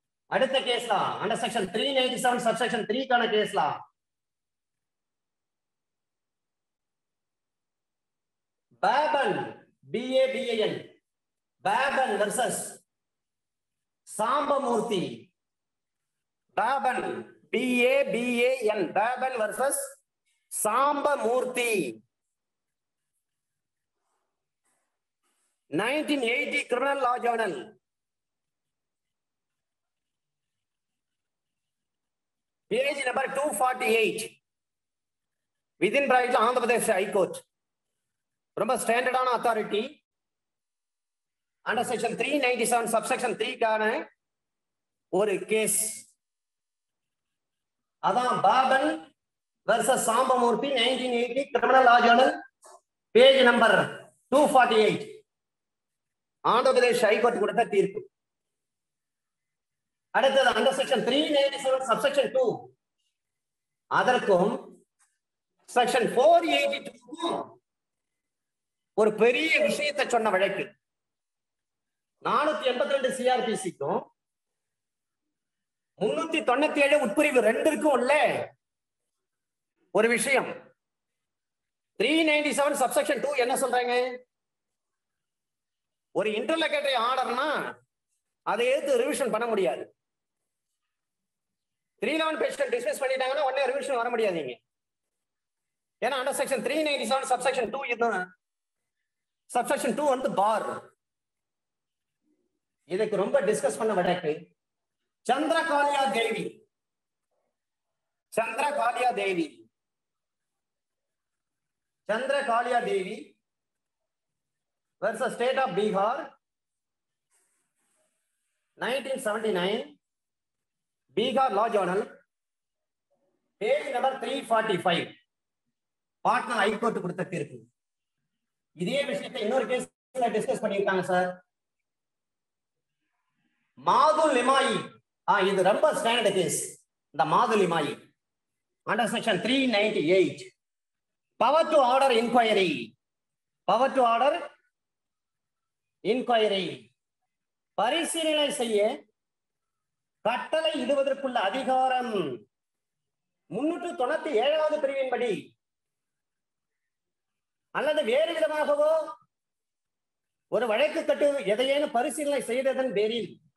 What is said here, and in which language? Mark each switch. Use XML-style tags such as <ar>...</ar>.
<ta>அடுத்த கேஸ்ல under section 397 subsection 3 கான கேஸ்ல பாபன், BABAN, பாபன் versus Sambamurthy.</ta> <en>Baban, BABAN, Baban versus Sambamurthy, 1980 Criminal Law Journal, page number 248, within bracket Andhra Pradesh High Court.</en> <ta>ரொம்ப ஸ்டாண்டர்டான authority. Under section 397 subsection 3 கான ஒரு case. அதான்</ta> <en>Baban versus Sambamurthy, 1980 Criminal Law Journal, page number 248.</en> <ta>Andhra Pradesh high court கொடுத்த தீர்ப்பு. அடுத்தது அண்டர் செக்ஷன் 397 சப்செக்ஷன் 2, அதற்கும் செக்ஷன் 482 ஒரு பெரிய விஷயத்தை சொன்ன வழக்கு. 482 CRPCக்கும் 397 உட்பிரிவு 2க்கும் உள்ள ஒரு விஷயம். 397 சப்செக்ஷன் 2 என்ன சொல்றாங்க? ஒரு இன்டர்லோகேட்டரி ஆர்டர்னா அதை எடுத்து ரிவிஷன் பண்ண முடியாது. 311 பேஷண்ட் டிஸ்மிஸ் பண்ணிட்டாங்கன்னா உடனே ரிவிஷன் வர முடியாதீங்க. ஏன்னா அண்டர் செக்ஷன் 397 சப்செக்ஷன் 2 இதுதான். சப்செக்ஷன் 2 வந்து பார். இதுக்கு ரொம்ப டிஸ்கஸ் பண்ண வழக்கு சந்திரகாலியா தேவி.</ta> <en>Chandrakalia Devi, Chandrakalia Devi versus state of Bihar, 1979, Bihar Law Journal, page number 345.</en> <ta>Patna high court கொடுத்த தீர்ப்பு. இதே விஷயத்தை இன்னொரு கேஸ்ல டிஸ்கஸ் பண்ணிருக்காங்க சார். மாதுல் லிமாயி, இது ரொம்ப ஸ்டாண்டர்ட் கேஸ். இந்த மாதுல் Limaye</ta> <en>under section 398 power to order inquiry,</en> <ta>power to order inquiry, பரிசீலனை செய்ய கட்டளை இடுவதற்குள்ள அதிகாரம் 397வது பிரிவின்படி அல்லது வேறு விதமாகவோ ஒரு வழக்கு கட்டு எதையேனும் பரிசீலனை செய்ததன் பேரில்</ta>